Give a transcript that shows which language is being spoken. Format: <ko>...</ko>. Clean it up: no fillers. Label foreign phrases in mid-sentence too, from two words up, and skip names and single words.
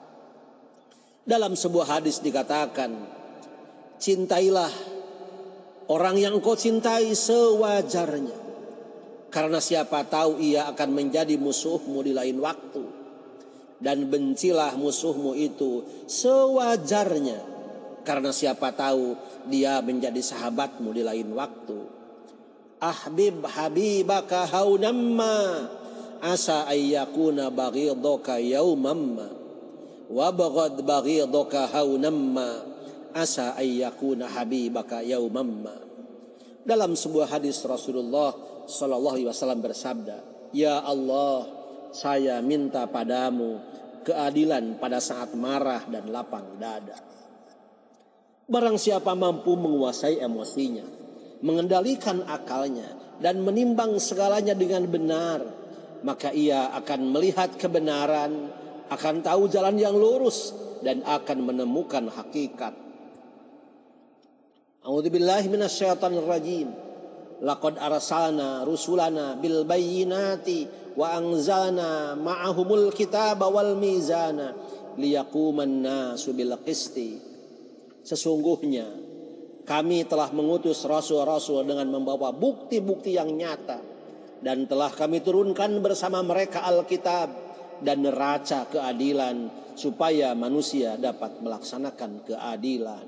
<id>Dalam sebuah hadis dikatakan, cintailah orang yang engkau cintai sewajarnya, karena siapa tahu ia akan menjadi musuhmu di lain waktu. Dan bencilah musuhmu itu sewajarnya, karena siapa tahu dia menjadi sahabatmu di lain waktu.</id> <ar>أحبب حبيبك هونا ما عسى أن يكون بغيضك يوما ما وأبغض بغيضك هونا ما عسى أن يكون حبيبك يوما ما.</ar> <id>Dalam sebuah hadis Rasulullah</id> <ar>صلى الله عليه وسلم</ar> <id>bersabda, "Ya Allah, saya minta padamu keadilan pada saat marah dan lapang dada." Barang siapa mampu menguasai emosinya, mengendalikan akalnya, dan menimbang segalanya dengan benar, maka ia akan melihat kebenaran, akan tahu jalan yang lurus, dan akan menemukan hakikat.</id> <ar>أعوذ بالله من الشيطان الرجيم. لقد أرسلنا رسلنا بالبينات وأنزلنا معهم الكتاب والميزان ليقوم الناس بالقسط.</ar> <id>Sesungguhnya kami telah mengutus rasul-rasul dengan membawa bukti-bukti yang nyata, dan telah kami turunkan bersama mereka Alkitab dan neraca keadilan supaya manusia dapat melaksanakan keadilan.</id>